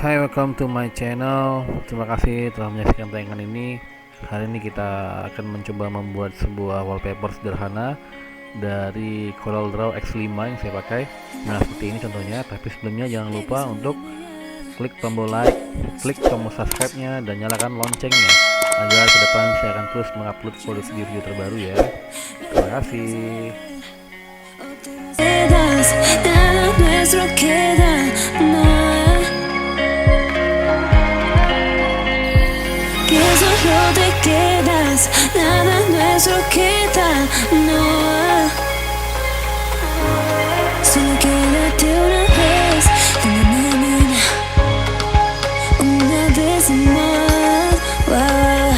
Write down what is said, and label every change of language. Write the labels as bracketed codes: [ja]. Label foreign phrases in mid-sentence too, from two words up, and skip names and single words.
[en] welcome to my channel. [id] Terima kasih telah menyaksikan tayangan ini. Hari ini kita akan mencoba membuat sebuah wallpaper sederhana dari CorelDraw X5 yang saya pakai. Nah, seperti ini contohnya. Tapi sebelumnya jangan lupa untuk klik tombol like, klik tombol subscribe-nya, dan nyalakan loncengnya agar ke depan saya akan terus mengupload video terbaru ya. Terima kasih. [es] Solo te quedas, nada nuestro queda, no. Solo quédate una vez, una vez más, wow.